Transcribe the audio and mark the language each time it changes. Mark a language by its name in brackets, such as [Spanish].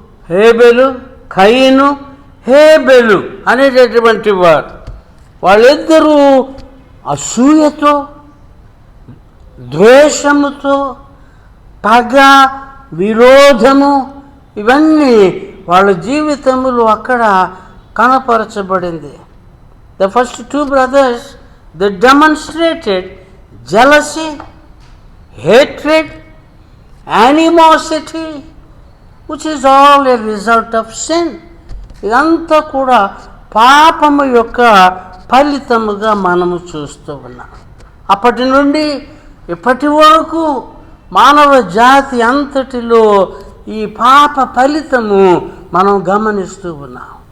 [Telugu] హేబెలు, కయీను. హేబెలు అనేటటువంటి వారు, వాళ్ళిద్దరూ అసూయతో, ద్వేషముతో, పగ, విరోధము ఇవన్నీ వాళ్ళ జీవితములో అక్కడ కనపరచబడింది. [English] The first 2 brothers, they demonstrated jealousy, hatred, animosity, which is all a result of sin. [Telugu] ఇదంతా కూడా పాపము యొక్క ఫలితముగా మనము చూస్తూ ఉన్నాం. అప్పటి నుండి ఇప్పటి వరకు మానవ జాతి అంతటిలో ఈ పాప ఫలితము మనం గమనిస్తూ ఉన్నాం.